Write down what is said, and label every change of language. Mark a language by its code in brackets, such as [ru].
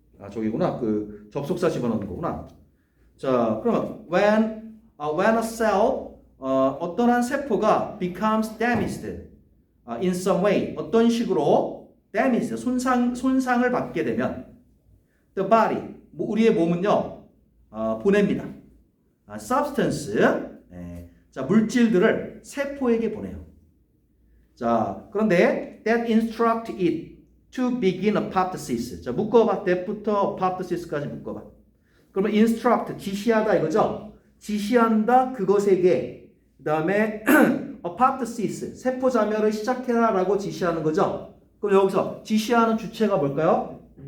[ko] 저기구나. 그 접속사 집어넣는 거구나. 자, 그러면 [en] when a cell [ko] 어떤 한 세포가 [en] becomes damaged in some way, [ko] 어떤 식으로 damaged, 손상을 받게 되면 [en] the body, [ko] 우리의 몸은요 보냅니다. substance, 자, 물질들을 세포에게 보내요. 자, 그런데 [en] that instruct it to begin apoptosis. [ko] 자, 묶어봐. that부터 apoptosis까지 묶어봐. 그러면 instruct, 지시하다 이거죠? 지시한다 그것에게. 그 다음에 apoptosis, 세포 자멸을 시작해라 라고 지시하는 거죠? 그럼 여기서 지시하는 주체가 뭘까요?